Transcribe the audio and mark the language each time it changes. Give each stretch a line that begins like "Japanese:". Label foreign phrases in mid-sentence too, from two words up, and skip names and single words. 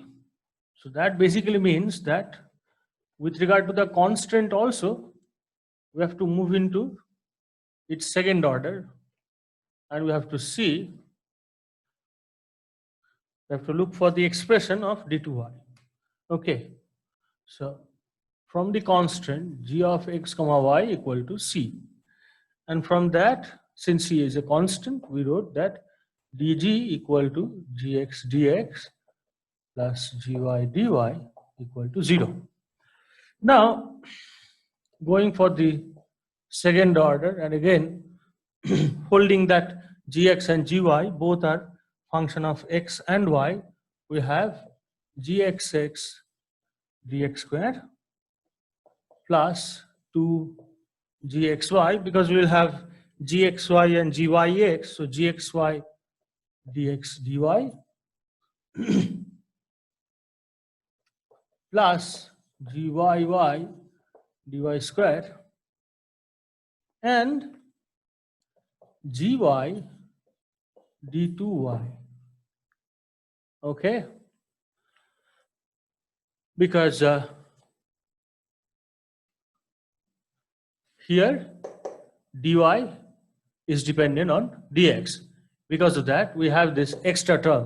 English: So that basically means that with regard to the constant also, we have to move into its second order, and we have to see, we have to look for the expression of d2y. Okay, so from the constant g of x comma y equal to c, and from that, since c is a constant, we wrote that dg equal to gx dx plus gy dy equal to 0. Now, going for the second order, and again holding that gx and gy both are function of x and y, we have gxx dx square plus 2gxy, because we will have gxy and gyx, so gxy dx dy plus gyy dy square and gy d2y. Okay, because here dy is dependent on dx. Because of that, we have this extra term.